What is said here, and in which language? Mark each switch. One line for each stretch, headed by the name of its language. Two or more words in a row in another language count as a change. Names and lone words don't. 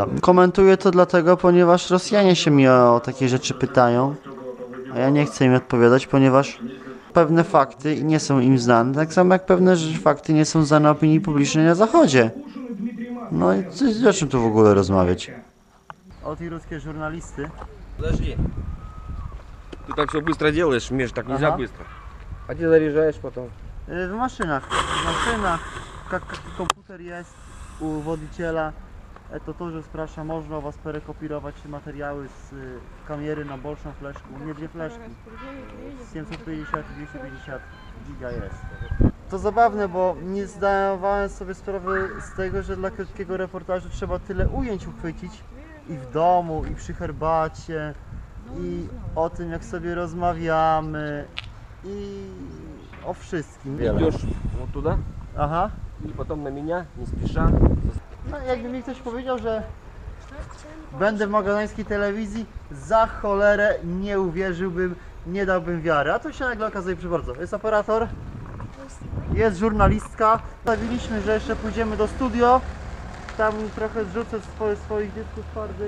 Polish: Komentuję to dlatego, ponieważ Rosjanie się mnie o takie rzeczy pytają, a ja nie chcę im odpowiadać, ponieważ pewne fakty nie są im znane, tak samo jak pewne fakty nie są znane opinii publicznej na Zachodzie. No i o czym tu w ogóle rozmawiać?
Russian: От и русские журналисты. Подожди. Ты так все быстро делаешь, Миш, так нельзя Ага. быстро. А ты заряжаешь потом.
Polish: W maszynach. W maszynach. Jak komputer jest u wodziciela, to
Russian: тоже спрашиваю,
Polish: można u was perekopiować materiały z kamery na большą fleszkę. U mnie dwie fleszki. 750 i 250 giga jest. To zabawne, bo nie zdawałem sobie sprawy z tego, że dla krótkiego reportażu trzeba tyle ujęć uchwycić i w domu, i przy herbacie, i o tym, jak sobie rozmawiamy, i o wszystkim.
Russian: Идешь вот туда
Polish: Aha.
Russian: и потом на меня, не спеша.
Polish: No jakby mi ktoś powiedział, że będę w magadańskiej telewizji, za cholerę nie uwierzyłbym, nie dałbym wiary. A tu się nagle okazuje, proszę bardzo, jest operator, jest żurnalistka. Stawiliśmy, że jeszcze pójdziemy do studio, tam trochę zrzucę swoich dysków twardych.